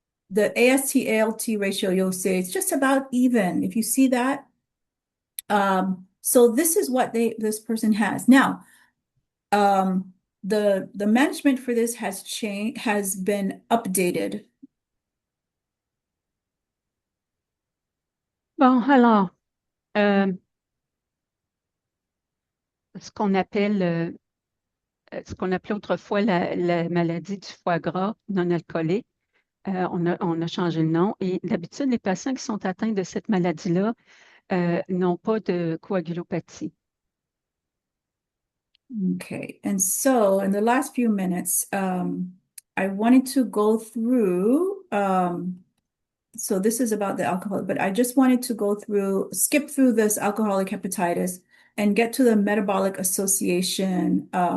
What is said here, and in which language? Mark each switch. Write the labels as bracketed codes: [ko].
[en] The AST-ALT ratio, you'll say it's just about even. If you see that, so this is what this person has now. The management for this has been updated. [fr] Bon, alors, ce qu'on appelle, ce qu'on appelait autrefois la maladie du foie gras non alcoolique, on a changé le nom. Et d'habitude, les patients qui sont atteints de cette maladie-là n'ont pas de coagulopathie. [en] Okay, and so in the last few minutes, I wanted to go through, so this is about the alcohol, but I just wanted to skip through this alcoholic hepatitis and get to the metabolic association.